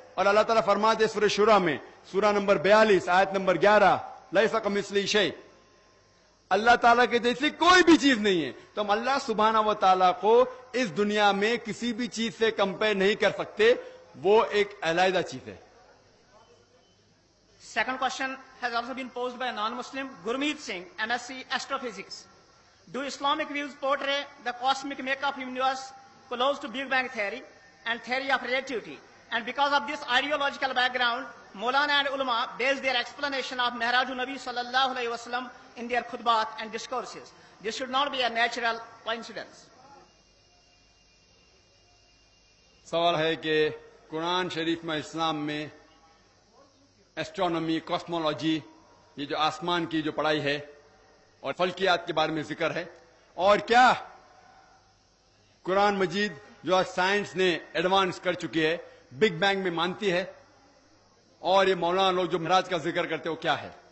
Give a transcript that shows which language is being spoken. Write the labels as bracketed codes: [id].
[ur] اور اللہ تعالیٰ فرماتے سورہ شورى میں, سورہ نمبر 42 آیت نمبر 11, [ar] لیس کمثلہ شیء, [ur] اللہ تعالیٰ کے جیسی کوئی بھی چیز نہیں ہے. تو ہم اللہ سبحانہ و تعالیٰ کو اس دنیا میں کسی بھی چیز سے کمپیئر نہیں کر سکتے, وہ ایک علیحدہ چیز ہے. [en] Second question has also been posed by a non-Muslim, Gurmeet Singh, MSc Astrophysics. Do Islamic views portray the cosmic makeup of universe close to Big Bang theory and theory of relativity? And because of this ideological background, Maulana and ulama base their explanation of Mi'rajul Nabi sallallahu alayhi wa sallam in their khutbat and discourses. This should not be a natural coincidence. [ur] سوال ہے کہ قرآن شریف میں اسلام میں astronomy, cosmology, یہ جو آسمان کی جو پڑھائی ہے اور فلکیات کے بارے میں ذکر ہے, اور کیا قرآن مجید جو آج سائنس نے ایڈوانس کر چکی ہے بگ بینگ میں مانتی ہے, اور یہ مولانا لوگ جو معراج کا ذکر کرتے ہیں وہ کیا ہے.